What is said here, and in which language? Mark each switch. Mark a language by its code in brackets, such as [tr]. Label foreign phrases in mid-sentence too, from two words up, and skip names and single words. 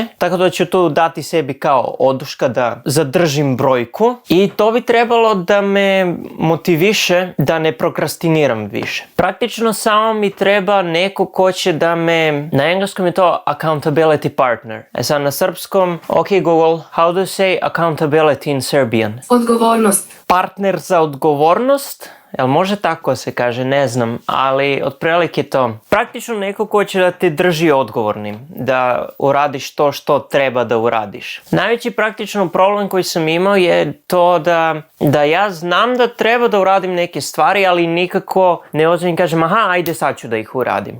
[sr] Tako da ću tu dati sebi kao oduška da zadržim brojku i to bi trebalo da me motiviše da ne prokrastiniram više. Praktično samo mi treba neko ko će da me, na engleskom je to [en] accountability partner. [sr] Sad na srpskom, [en] ok Google, how do you say accountability in Serbian? [sr] Odgovornost. Partner za odgovornost. Jel može tako se kaže, ne znam, ali otprilike to. Praktično neko ko će da te drži odgovornim, da uradiš to što treba da uradiš. Najveći praktično problem koji sam imao je to da ja znam da treba da uradim neke stvari, ali nikako ne ozbiljno kažem, ajde sad ću da ih uradim.